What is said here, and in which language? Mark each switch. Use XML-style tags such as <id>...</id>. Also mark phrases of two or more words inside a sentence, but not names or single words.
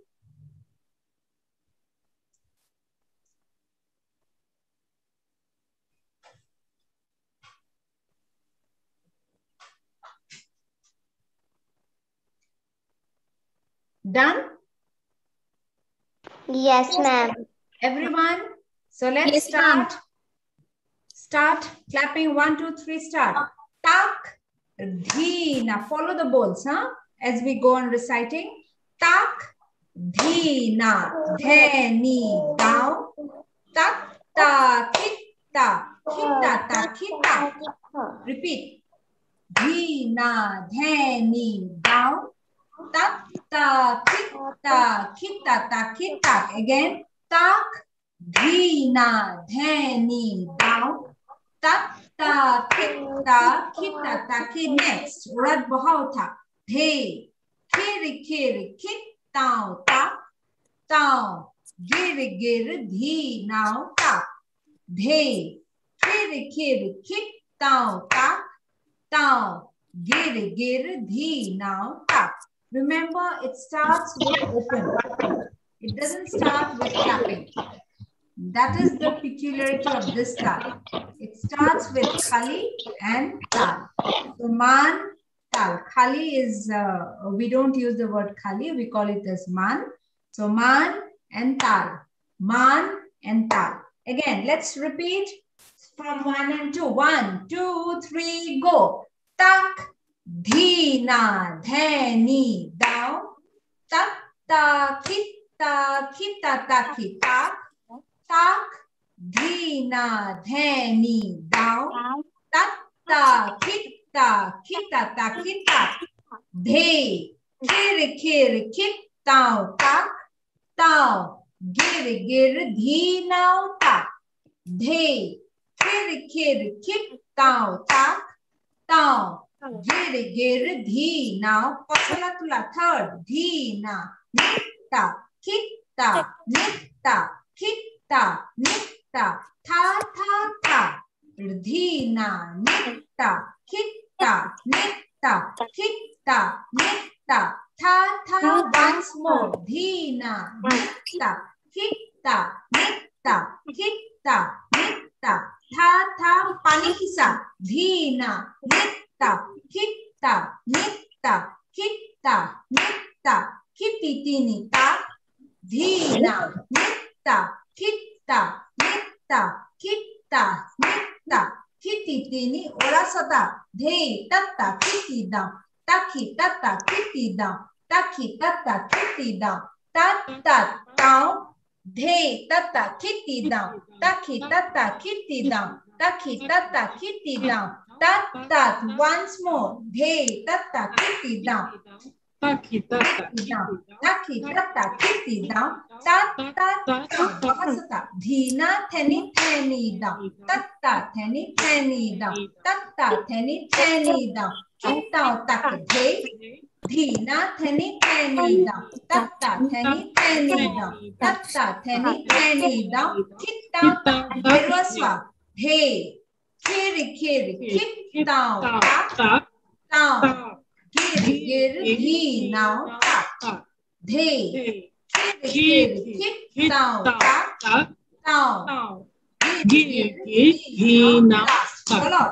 <en>Done? Yes, ma'am. Everyone? So let's start. Start clapping. 1, 2, 3, start. Tak, dhi. Now follow the bowls, huh? As we go on reciting. Tak, dhi, na, dhe, ni, down. Tak, ta, kitta, kitta, ta, kitta. Repeat. Dhi, na, dhe, ni, down. Tak, ta, kitta, kitta, ta, kitta. Again. Tak, dhi, na, dhe, ni, down. Tak, ta, kitta, kitta, ta, ki. Next. Rad bahau tha. Dhe, kiri, kiri, kit, tau, ta, tau. Gir, gir, dhi, now, ta. Dhe, kiri, kiri, kit, tau, ta, tau. Gir, gir, dhi, now, ta. Remember, it starts with open. It doesn't start with clapping. That is the peculiarity of this tal. It starts with khali and tal. So man, tal. Khali is, we don't use the word khali, we call it as man. So man and tal. Man and tal. Again, let's repeat from 1 and 2. 1, 2, 3, go. Tak, dhina, dhani, down. Tak, ta, kita, kita, taki, tak. Tak, dhina, dhani, down. Tak, ta, kita, kita, taki, tak. Dhe, kir, kir, kit, down, tak. Down. Gir, gir, dhi, now, tak. Dhe, kir, kir, kit, down, tak. Down. Gir, gir, dhi, now. Pasala tula, third. Dhi, na. Nitta, kitta, nitta, kitta, nitta. Tha, tha, tha. Dhi, na. Nitta, kitta, nitta, kitta, nitta. Tha, tha, once more. Dhina, nitta, kitta, nitta, kitta, nitta. Tha, tha, pani kisa. Dhina, nitta, kitta, nitta, kitta, nitta. Kitti, tini, ta. Dhina, nitta, kitta, nitta, kitta, nitta. Kitti, tini, ora sata. Dhe, tatta, kitti, down. Taki, tata, kitty, down. Taki, tata, kitty, down. Tat, tat, down. Dhe, tata, kitty, down. Taki, tata, kitty, down. Taki, tata, kitty, down. Tat, tat, once more. Dhe, tata, kitty, down. Taki, tata, down. Taki, tata, kitty, down. Tat, tat, down. Bahasata. Dhina, theni, theni, down. Tatta, theni, theni, down. Tatta, theni, theni, down. Kitta, tak, dhe. Dhina, theni, theni, down. Tatta, theni, theni, down. Tatta, theni, theni, down. Kitta, girvaswa. Dhe. Kiri, kiri, kit, down. Tak, down. Gir, gir, dhi, now. Tak. Dhe. Kiri, kiri, kit, down. Tak, down. Gir, gir, dhi, now. Tak.</en>